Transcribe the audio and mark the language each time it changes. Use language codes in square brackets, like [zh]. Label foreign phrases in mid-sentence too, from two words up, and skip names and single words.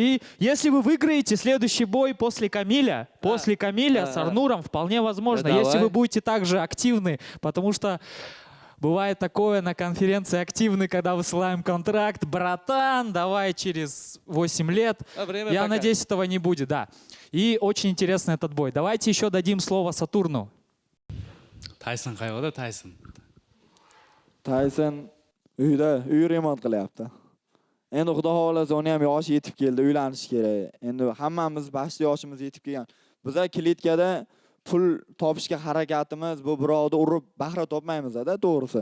[ru] И если вы выиграете следующий бой после Камиля с Арнуром, вполне возможно, если вы будете также активны, потому что бывает такое на конференции активный, когда высылаем контракт, братан, давай через 8 лет. Я надеюсь, этого не будет, да. И очень интересный этот бой. Давайте еще дадим слово Сатурну. [uz] Тайсон qayerda Тайсон? Tayson uy remont qilyapti. Endi xudo xolasa uni ham yoshi yetib keldi, uylanish kerak. Endi hammamiz bashli yoshimiz yetib kelgan. Bizlar klitkada pul topishga harakatimiz bu birovni urib bahra topmaymiz-da, to'g'risi.